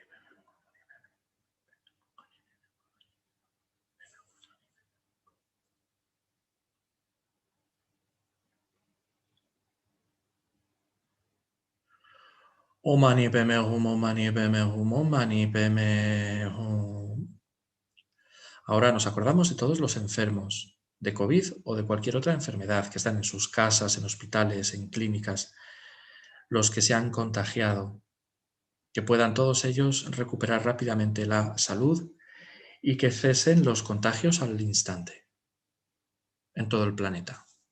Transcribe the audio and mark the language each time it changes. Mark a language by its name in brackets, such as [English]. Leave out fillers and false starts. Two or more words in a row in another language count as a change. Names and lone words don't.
[Sanskrit] ॐ मणि पद्मे हूँ ॐ मणि पद्मे हूँ ॐ मणि पद्मे हूँ. [Spanish] Ahora nos acordamos de todos los enfermos de COVID o de cualquier otra enfermedad que están en sus casas, en hospitales, en clínicas, los que se han contagiado, que puedan todos ellos recuperar rápidamente la salud y que cesen los contagios al instante en todo el planeta.